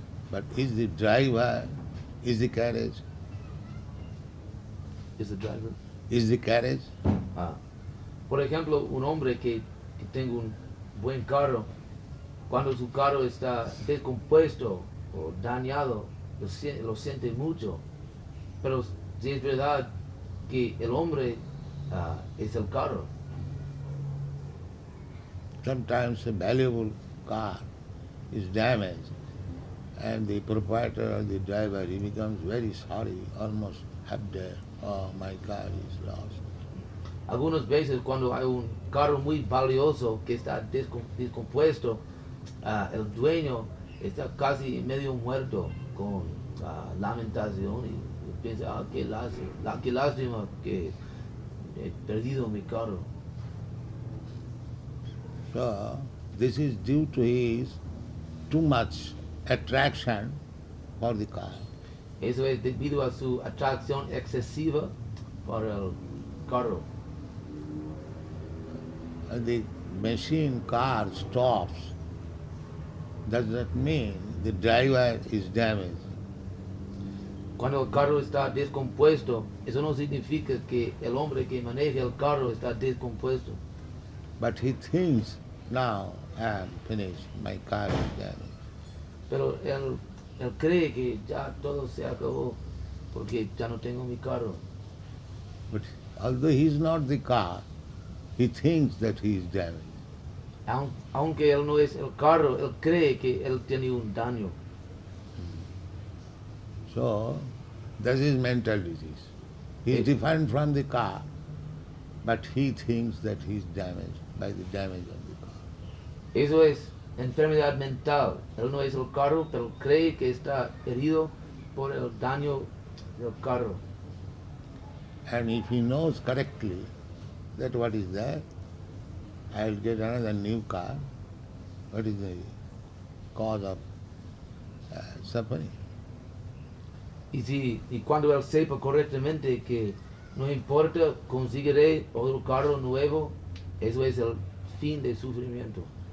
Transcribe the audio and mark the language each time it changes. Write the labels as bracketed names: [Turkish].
[English] But is the driver, is the carriage? Is the driver? Is the carriage? [Spanish] Por ejemplo, un hombre que tenga un buen carro, cuando su carro está descompuesto o dañado, lo siente mucho. Pero si es verdad que el hombre es el carro. [English] Sometimes a valuable car is damaged and the proprietor or the driver, he becomes very sorry, almost half dead. Oh, my car is lost. [Spanish] Algunas veces cuando hay un carro muy valioso que está descompuesto, el dueño está casi medio muerto con lamentación y piensa, qué lástima que he perdido mi carro. [English] So, this is due to his too much attraction for the car. [Spanish] Eso es debido a su atracción excesiva por el carro. [English] And the machine car stops. Does that mean the driver is damaged? [Spanish] Cuando el carro está descompuesto, eso no significa que el hombre que maneja el carro está descompuesto. [English] But he thinks, now I am finished, my car is damaged. [Spanish] Pero él cree que ya todo se acabó porque ya no tengo mi carro. [English] But although he is not the car, he thinks that he is damaged. [Spanish] Aunque él no es el carro, él cree que él tiene un daño. [English] So, that is mental disease. He is different from the car, but he thinks that he is damaged by the damage of the car. [Spanish] Eso es enfermedad mental. Él no es el carro, pero cree que está herido por el daño del carro. [English] And if he knows correctly that what is that, I will get another new car. What is the cause of suffering. [Spanish] Y cuando él sepa correctamente que no importa, conseguiré otro carro nuevo, eso es el fin del sufrimiento.